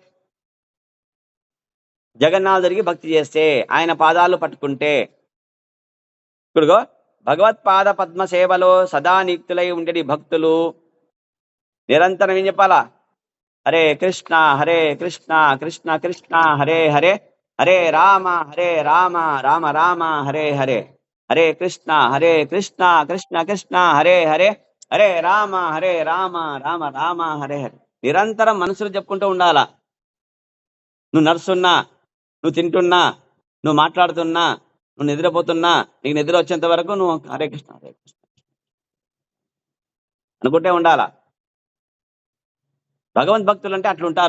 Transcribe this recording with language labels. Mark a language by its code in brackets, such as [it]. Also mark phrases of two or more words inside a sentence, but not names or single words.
[te] జగన్నాథుడికి భక్తి చేస్తే, ఆయన పాదాలు పట్టుకుంటే. ఇప్పుడుగో భగవత్పాద పద్మ సేవలో సదా నియుక్తులై ఉండేది భక్తులు నిరంతరం ఏం చెప్పాలా? [sa] హరే కృష్ణ కృష్ణ కృష్ణ హరే హరే, హరే రామ రామ రామ హరే హరే, హరే కృష్ణ కృష్ణ కృష్ణ హరే హరే, హరే రామ రామ రామ హరే హరే. [te] నిరంతరం మనసులు చెప్పుకుంటూ ఉండాలా. నువ్వు నడుస్తున్నా, నువ్వు తింటున్నా, నువ్వు మాట్లాడుతున్నా, నువ్వు నిద్రపోతున్నా, నీకు నిద్ర వచ్చేంత వరకు నువ్వు [sa] హరే కృష్ణ [te] అనుకుంటే ఉండాలా. భగవద్భక్తులు అంటే అట్లుంటారు.